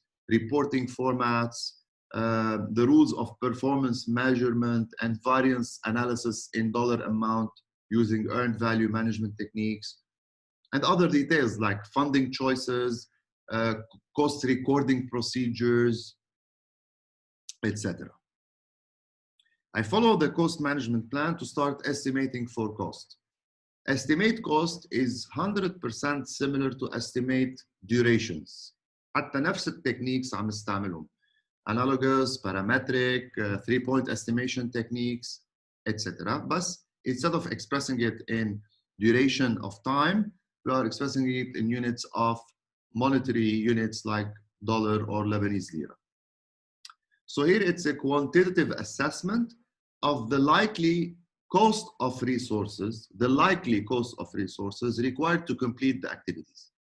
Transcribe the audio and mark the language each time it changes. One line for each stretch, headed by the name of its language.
English: reporting formats, the rules of performance measurement and variance analysis in dollar amount using earned value management techniques, and other details like funding choices, cost recording procedures, etc. I follow the cost management plan to start estimating for cost. Estimate cost is 100% similar to estimate durations.
Arabic: حتى نفس التكنيكس عم نستعملهم.
English: Analogous, parametric, 3-point estimation techniques, etc. But instead of expressing it in duration of time, we are expressing it in units of monetary units like dollar or Lebanese lira. So here it's a quantitative assessment of the likely cost of resources, required to complete the activities.